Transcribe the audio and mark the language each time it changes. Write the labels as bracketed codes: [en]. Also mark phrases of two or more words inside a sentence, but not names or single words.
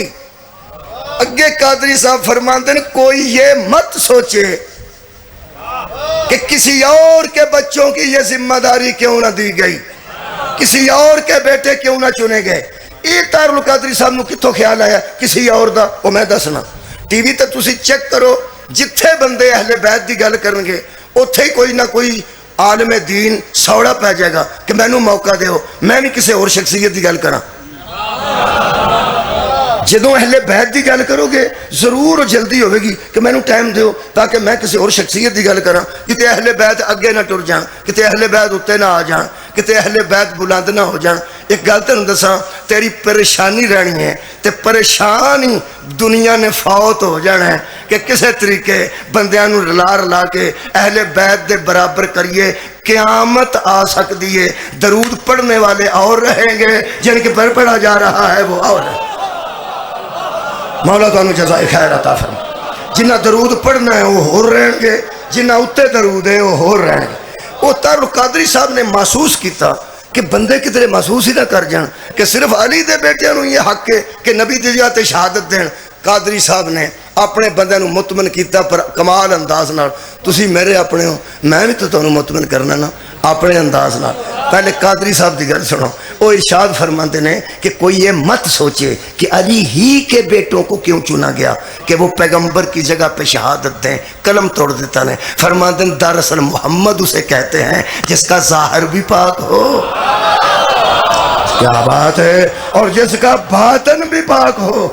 [ur] اگے قادری صاحب فرماتے ہیں کوئی یہ مت سوچے کہ کسی اور کے بچوں کی یہ ذمہ داری کیوں نہ دی گئی, کسی اور کے بیٹے کیوں نہ چنے گئے. [pa] یہ طاہر القادری صاحب نو کتوں خیال آیا کسی اور دا؟ وہ میں دسنا, ٹی وی تے تسی چیک کرو, جتھے بندے اہل بیت دی گل کرن گے اوتھے ہی کوئی نہ کوئی عالم دین سوڑا پہ جائے گا کہ مینوں موقع دیو میں بھی کسی اور شخصیت دی گل کراں. جدوں اہل بیت دی گل کرو گے ضرور جلدی ہوئے گی کہ میں نو ٹائم دیو تاکہ میں کسی اور شخصیت دی گل کراں. کتے اہل بیت اگے نہ ٹر جان, کتے اہل بیت اتے نہ آ جان, کتے اہل بیت بلند نہ ہو جان. ایک گل تینوں دساں, تیری پریشانی رہنی ہے تے پریشانی دنیا نے فوت ہو جانا ہے کہ کسے طریقے بندیاں نو رلا رلا کے اہل بیت دے برابر کریے. [ur] قیامت آ سکتی ہے, درود پڑھنے والے اور رہیں گے, جن کے پر پڑھا جا رہا ہے وہ اور ہے. مولا تو انہوں جزائے خیر عطا فرما. [pa] جنہ درود پڑھنا ہے وہ ہور رہیں گے, جنہ اتے درود ہے وہ ہور رہیں گے. وہ طاہر القادری صاحب نے محسوس کیتا کہ بندے کتنے محسوس ہی نہ کر جان کہ صرف علی دے بیٹے نو یہ حق ہے کہ نبی دی جاتے شہادت دین. قادری صاحب نے اپنے بندے نو مطمئن کیتا پر کمال انداز نال. تسی میرے اپنے ہو, میں بھی تو تانوں مطمئن کرنا نا اپنے انداز نال. پہلے قادری صاحب دی گل سنو. [ur] وہ ارشاد فرماتے ہیں کہ کوئی یہ مت سوچے کہ علی ہی کے بیٹوں کو کیوں چنا گیا کہ وہ پیغمبر کی جگہ پہ شہادت دیں. [pa] قلم توڑ دیتا نے. [ur] فرماتے ہیں دراصل محمد اسے کہتے ہیں جس کا ظاہر بھی پاک ہو, کیا بات ہے, اور جس کا باطن بھی پاک ہو.